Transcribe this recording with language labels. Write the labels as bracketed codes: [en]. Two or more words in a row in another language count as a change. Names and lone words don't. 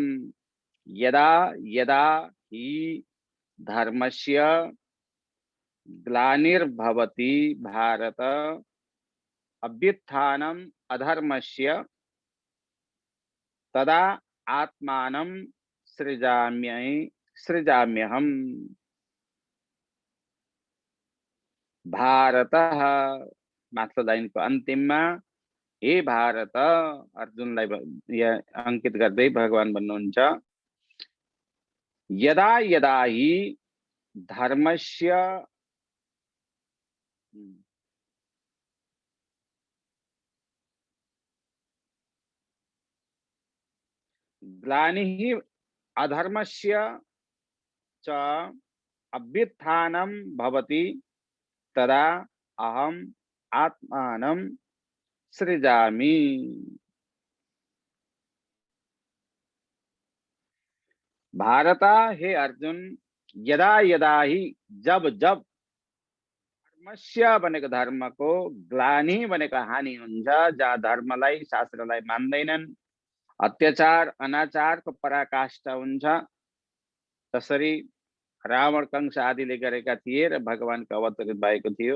[sa] यदा यदा हि धर्मस्य ग्लानिर्भवति भारत अभ्युत्थानम् अधर्मस्य तदा आत्मानं सृजाम्यहम्। [ne] भारतः माथिल्लो लाइनको अन्तिममा हे भारत, अर्जुनलाई अंकित गर्दै भगवान भन्नुहुन्छ [sa] यदा यदा हि धर्मस्य ग्लानिः अधर्मस्य च अभ्युत्थानं भवति तदा अहम आत्मानं सृजामि। [ne] भारत, हे अर्जुन, [sa] यदा यदा ही [ne] जब जब धर्मस्य भनेको धर्मको, ग्लानि भनेको हानि हुन्छ, जहाँ धर्मलाई शास्त्रलाई मान्दैनन्, अत्याचार अनाचारको पराकाष्ठा हुन्छ, तसरी रावण कंस आदिले गरेका थिए र भगवानको अवतरित भएको थियो।